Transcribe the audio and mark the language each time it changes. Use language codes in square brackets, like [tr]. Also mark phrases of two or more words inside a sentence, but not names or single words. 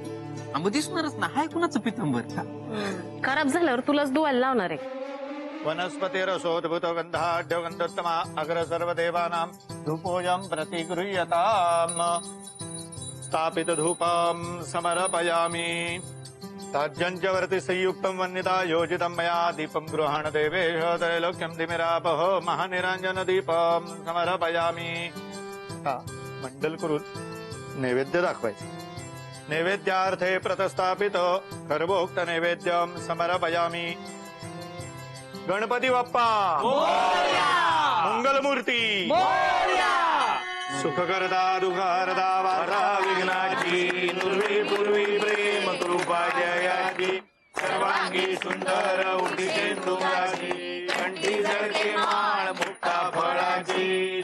[mr] आंब दिसणारच ना. हाय कुणाचं पितांबर? खराब झाल्यावर तुलाच धुवायला लावणार आहे. [sa] वनस्पतिरसोद्भुत गंधाढ्यगंधोत्तमा अग्र सर्वदेवानां धूपोऽयं प्रतिगृह्यताम् स्थापित धूपं समर्पयामि ताज्यं च वर्ति संयुक्तं वन्यता योजितं मया दीपं गृहाण देवेश त्रैलोक्यं दिमिरापः महानिराञ्जन दीपं समर्पयामि. [mr] मंडल करून नैवेद्य दाखवायचे. [sa] नैवेद्यार्थे प्रतस्थापित कर्मोक्त नैवेद्यं समर्पयामि. [mr] गणपती बाप्पा मंगलमूर्ती सुखकरता दुःखहरता वार्ता विघ्नाची नुर्वी पूर्वी प्रेम कृपा जयाची सर्वांगी सुंदर उदितेंदुराची कंठी जळके माळ मुक्ता फळाची.